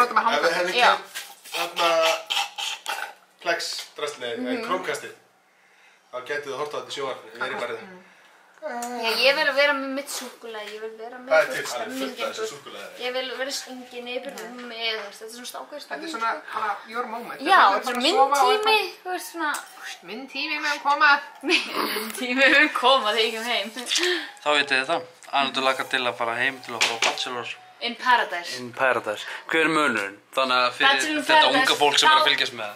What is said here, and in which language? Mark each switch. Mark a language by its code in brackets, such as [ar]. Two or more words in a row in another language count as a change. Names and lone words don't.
[is] Já, ef við hefðum Plex-drastlið, Chromecastið. Þá getið þið horft á þetta í sjónvarpinu, verið bara það. Já, ég vil vera með mitt súkkulaði, ég vil vera með Það er til, það er fullt af þessu súkkulaði. Ég vil vera stungin yfir með, þetta er svona stákvæðist. Þetta er svona bara [en] your moment. [is] Já, þetta er minn tími, þú veist svona... Minn tími með að koma. Minn tími með að koma þegar ég kem heim. Þá vitið þið það. Arnaldur lakar til að fara heim til að fá Bachelor In Paradise. in Paradise. Hver er munurinn? Þannig að fyrir Bachelor in þetta Paradise, unga fólk sem er þá- að fylgjast með.